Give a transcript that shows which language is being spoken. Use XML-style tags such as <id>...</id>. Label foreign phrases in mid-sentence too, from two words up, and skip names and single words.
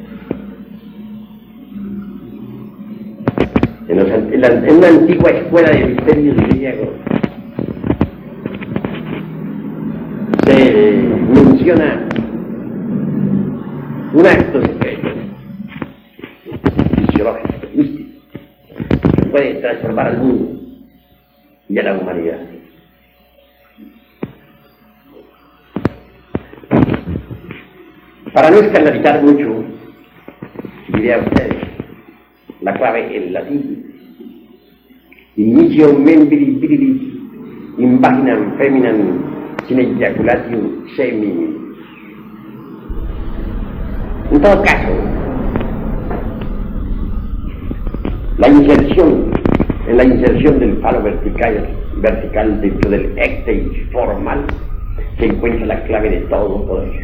<es>En una antigua escuela de misterios griegos se menciona un acto secreto, fisiológico, místico, que puede transformar al mundo y a la humanidad. Para no escandalizar mucho, diré a ustedes la clave en latín:</es> <la>inicio membri virilis in vaginam feminam sine ejaculatium semini.</la> <es>En todo caso, en la inserción del falo vertical dentro del écteis formal se encuentra la clave de todo poder.</es>